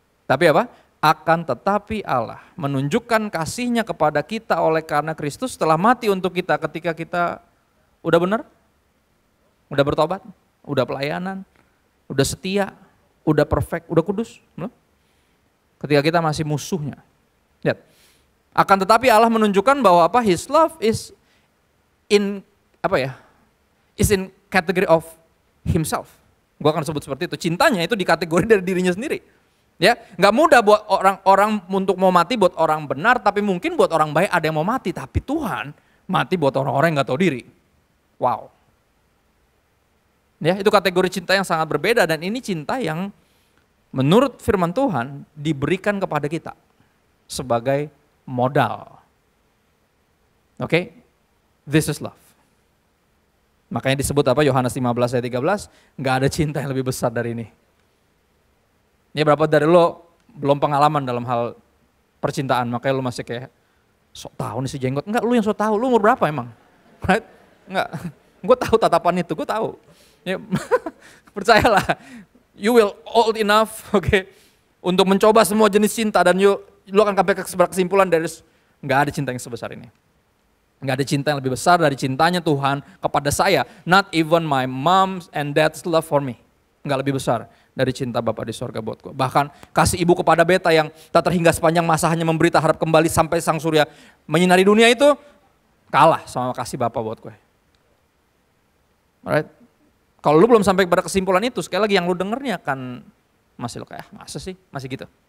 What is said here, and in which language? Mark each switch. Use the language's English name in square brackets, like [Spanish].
[Indonesian] Tapi apa? Akan tetapi Allah menunjukkan kasih-Nya kepada kita oleh karena Kristus telah mati untuk kita ketika kita udah benar, udah bertobat, udah pelayanan, udah setia, udah perfect, udah kudus. Ketika kita masih musuhnya. Lihat. Akan tetapi Allah menunjukkan bahwa apa? [English] His love is in is in category of himself. [Indonesian] Gua akan sebut seperti itu. Cintanya itu di kategori dari dirinya sendiri. Ya, nggak mudah buat orang-orang untuk mau mati buat orang benar, tapi mungkin buat orang baik ada yang mau mati, tapi Tuhan mati buat orang-orang yang nggak tahu diri. Wow. Ya, itu kategori cinta yang sangat berbeda dan ini cinta yang menurut firman Tuhan diberikan kepada kita sebagai modal. Oke? [English] This is love. [Indonesian] Makanya disebut apa? Yohanes 15 ayat 13, nggak ada cinta yang lebih besar dari ini. Ini berapa dari lo belum pengalaman dalam hal percintaan, makanya lo masih kayak sok tahu nih si jenggot. Enggak, lu yang sok tahu. Lu umur berapa emang? [English] Right? [Indonesian] Enggak. Gue tahu tatapan itu, gue tahu. Ya, percayalah, [English] you will old enough, [Indonesian] untuk mencoba semua jenis cinta dan lu akan sampai ke kesimpulan dari nggak ada cinta yang sebesar ini. Nggak ada cinta yang lebih besar dari cintanya Tuhan kepada saya. [English] Not even my mom's and dad's love for me. [Indonesian] Nggak lebih besar dari cinta Bapa di sorga buat gue. Bahkan kasih ibu kepada beta yang tak terhingga sepanjang masa hanya memberita harap kembali sampai sang surya menyinari dunia itu kalah sama kasih Bapa buat gue. Alright. Kalau lu belum sampai pada kesimpulan itu, sekali lagi yang lu dengernya akan masih lo kayak masa sih, masih gitu.